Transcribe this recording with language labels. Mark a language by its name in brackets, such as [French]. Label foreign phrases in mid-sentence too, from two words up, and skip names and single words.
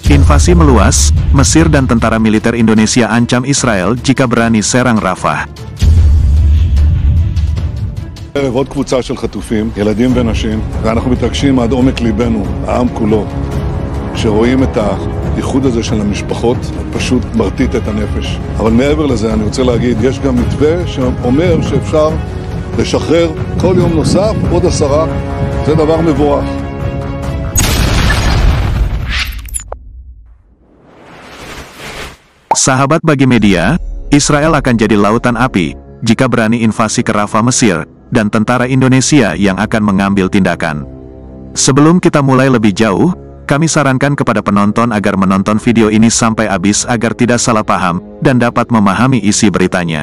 [Indonesian] Invasi meluas, Mesir dan tentara militer Indonesia ancam Israel jika berani serang Rafah. [Hebrew] עוד קבוצה של חטופים, ילדים ונשים, ואנחנו מתרגשים עד עומק ליבנו, העם כולו, שרואים את האיחוד הזה של המשפחות, פשוט מרטיט את הנפש. אבל מעבר לזה אני רוצה להגיד, יש גם מתווה שאומר שאפשר לשחרר כל יום נוסף עוד 10, זה דבר מבורך. [Indonesian] Sahabat Bagi Media, Israel akan jadi lautan api jika berani invasi ke Rafah Mesir, dan tentara Indonesia yang akan mengambil tindakan. Sebelum kita mulai lebih jauh, kami sarankan kepada penonton agar menonton video ini sampai habis agar tidak salah paham dan dapat memahami isi beritanya.